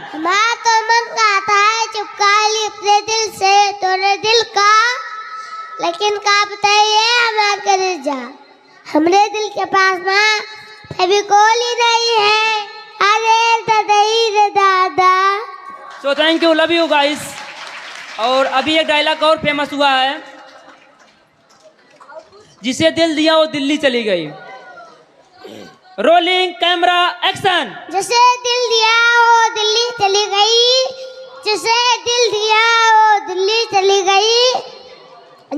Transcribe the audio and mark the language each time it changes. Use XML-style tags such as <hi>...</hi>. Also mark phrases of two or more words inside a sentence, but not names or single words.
<hi>हमारा तो मन कहता है चुपका ली अपने दिल से तोरे दिल का, लेकिन का बताइए हमारा करे जा हमरे दिल के पास में फेविकोल ही नहीं है। अरे दादाई रे दादा।</hi> <en>So thank you, love you guys.</en> <hi>और अभी एक डायलॉग और फेमस हुआ है, जिसे दिल दिया वो दिल्ली चली गई।</hi> <en>Rolling camera action.</en> <hi>जिसे दिल दिया वो दिल्ली चली गई, जिसे दिल दिया वो दिल्ली चली गई।</hi>